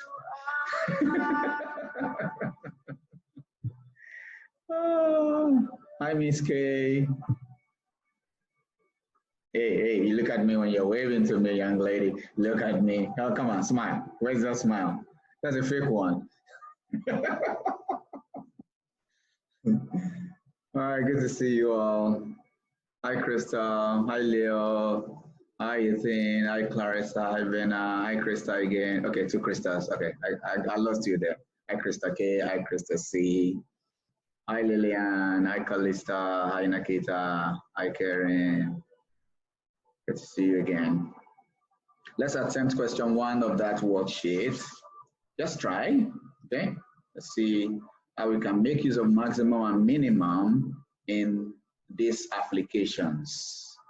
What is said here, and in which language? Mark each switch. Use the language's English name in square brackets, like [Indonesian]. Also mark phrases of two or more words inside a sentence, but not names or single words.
[English] Oh, hi, Miss K. Hey, you look at me when you're waving to me, young lady. Look at me. Oh, come on, smile. Where's that smile? That's a fake one. All right, good to see you all. Hi, Krista. Hi, Leo. Hi, Ethan. Hi, Clarissa. Hi, Vena. Hi, Krista again. Okay, 2 Kristas. Okay, I lost you there. Hi, Krista K. Hi, Krista C. Hi, Lillian. Hi, Calista. Hi, Nakita. Hi, Karen. Good to see you again. Let's attempt question 1 of that worksheet. Just try, okay? Let's see how we can make use of maximum and minimum in these applications.